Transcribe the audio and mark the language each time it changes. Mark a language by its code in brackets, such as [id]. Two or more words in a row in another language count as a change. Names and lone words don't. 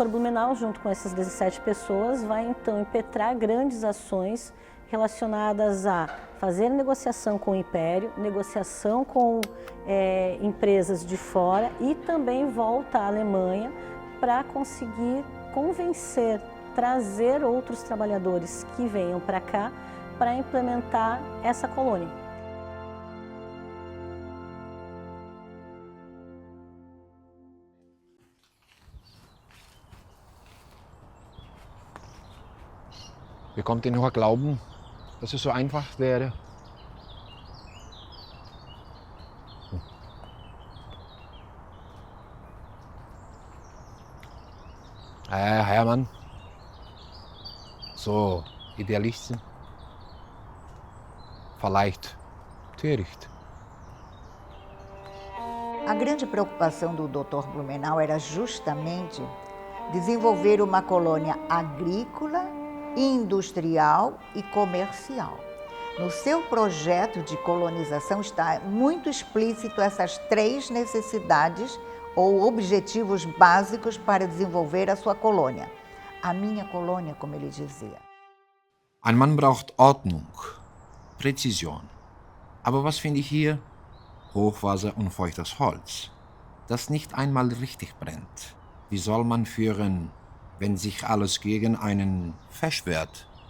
[pt] Blumenau, junto com essas 17 pessoas, vai então impetrar grandes ações relacionadas a fazer negociação com o Império, negociação com empresas de fora e também volta à Alemanha para conseguir convencer, trazer outros trabalhadores que venham para cá para implementar essa colônia. [de] Wie kommt ihr nur a glauben, dass es so einfach wäre? Hermann, so Idealisten, vielleicht töricht. [pt] A grande preocupação do Dr. Blumenau era justamente desenvolver uma colônia agrícola, industrial e comercial. No seu projeto de colonização está muito explícito essas três necessidades ou objetivos básicos para desenvolver a sua colônia. A minha colônia, como ele dizia. [de] Ein Mann braucht Ordnung, Präzision. Aber was finde ich hier? Hochwasser und feuchtes Holz, das nicht einmal richtig brennt. Wie soll man führen, wenn sich alles gegen einen verschwört?